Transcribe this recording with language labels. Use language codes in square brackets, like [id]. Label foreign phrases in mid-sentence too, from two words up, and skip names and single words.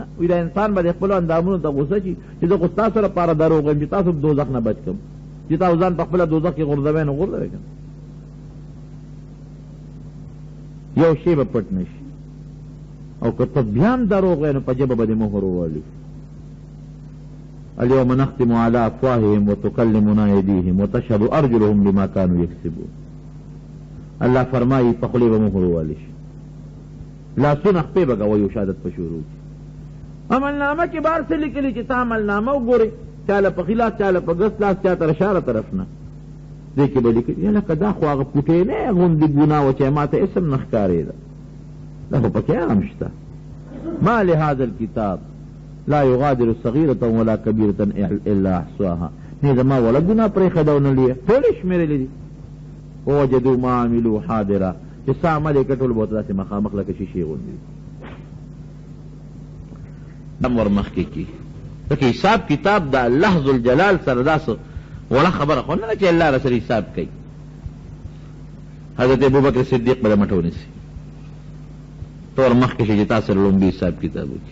[ps] وایي دا انسان به د خپلو اندامونو ته غوسه شي چې زه خو ستاسو لپاره دروغ وایم چې تاسو دوزخ نه بچ کړم، چې تاسو ځان په خپله دوزخ کې غورځوئ نو غورځوئ که یو شی به پټ نه شي. او که ته بیا هم دروغ وایې نو په ژبه به دې مهر ووالي. [ar] اليوم نختم على افواههم وتكلمنا ايديهم وتشهد ارجلهم بما كانوا يكسبون. [ps] الله فرمایي په خولې به مهر ووالي شي، لاسونه خپې به ګوئ او شهادت په شروع کړي. عملنامه کې بار څه لیکلي چې تا عملنامه وګورې، چاله په خلاف، چاله په ګس لاس، چا تر اشاره طرف نه، دې کې به لیکلي یا لکه دا خو هغه پوټینۍ غوندې ګناه وه چې ما ته اسم نه ښکارېده، دا خو پکې هم شته. [ar] ما لهذا الكتاب لا يغادر صغيرة ولا كبيرة الا احصاها. [ps] نه زما ولا ګناه پرېښده او نه لیه، ټول یې شمېرلي دي. [ar] ووجدوا ما عملوا حاضرا، [ps] چې څه عمل یې کړ ټول به ورته داسې مخامخ لکه شیشې غوندې دم ور مخکې کي. ځکه حساب کتاب د الله ذوالجلال سره داسې وړه خبره خو نه ده چې الله رسره حساب کوي. حضرت ابوبکر صدیق به د مټ ونیسي، ته ور مخکې شي چې تا سره لومبي حساب کتاب وکړي.